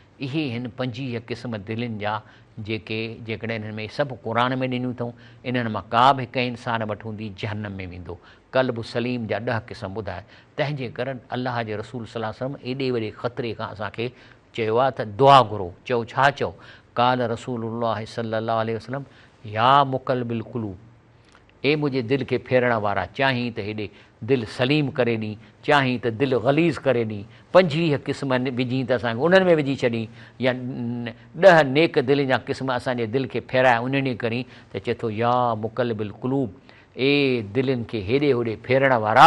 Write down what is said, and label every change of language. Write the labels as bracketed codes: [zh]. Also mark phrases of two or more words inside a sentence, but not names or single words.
[sd] इहे हिन 25 क़िस्म दिलनि जा जेके जेकॾहिं इन्हनि में सभु क़ुर में ॾिनियूं अथऊं, इन्हनि मां का बि हिकु इंसान वटि हूंदी जहन्नम में वेंदो। क़ल्ब सलीम जा 10 क़िस्म ॿुधाए। तंहिंजे करे अलाह जे रसूल [ar] صلى الله عليه وسلم [sd] एॾे वॾे ख़तरे खां असांखे चयो आहे त दुआ घुरो। चओ छा चओ, [ar] قال رسول الله صلى الله عليه وسلم يا مقلب القلوب, [sd] ए मुंहिंजे दिलि खे फेरण वारा, चाहीं त हेॾे दिलि सलीम करे ॾी, चाहीं त दिलि ग़लीज़ करे ॾी। 25 क़िस्म विझी त असांखे उन्हनि में विझी छॾी, या 10 नेक दिलि जा क़िस्म असांजे दिलि खे फेराए उन ॾींहुं करी त चए थो [ar] يا مقلب القلوب, [sd] ए दिलनि खे हेॾे होॾे फेरण वारा।